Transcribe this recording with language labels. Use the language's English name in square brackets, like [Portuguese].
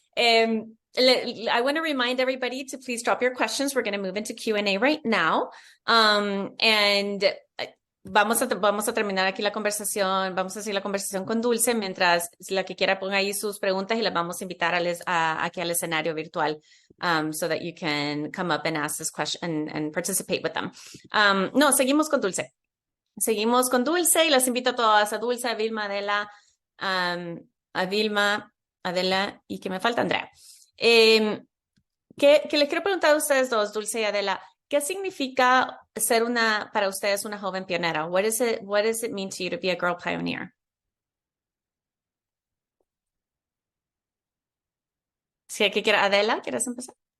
[English] I want to remind everybody to please drop your questions. We're going to move into Q&A right now. [Spanish] And vamos a terminar aquí la conversación. Vamos a seguir la conversación con Dulce mientras la que quiera ponga ahí sus preguntas y las vamos a invitar aquí al escenario virtual [English] so that you can come up and ask this question and participate with them. [Spanish] No, seguimos con Dulce. Seguimos con Dulce y las invito a todas, a Dulce, a Vilma, Adela, a Vilma, Adela y que me falta Andrea. que les quiero preguntar a ustedes dos, Dulce y Adela, ¿qué significa ser para ustedes una joven pionera? [English] What does it mean to you to be a girl pioneer? [Spanish] Si hay que quiera, Adela, ¿quieres empezar?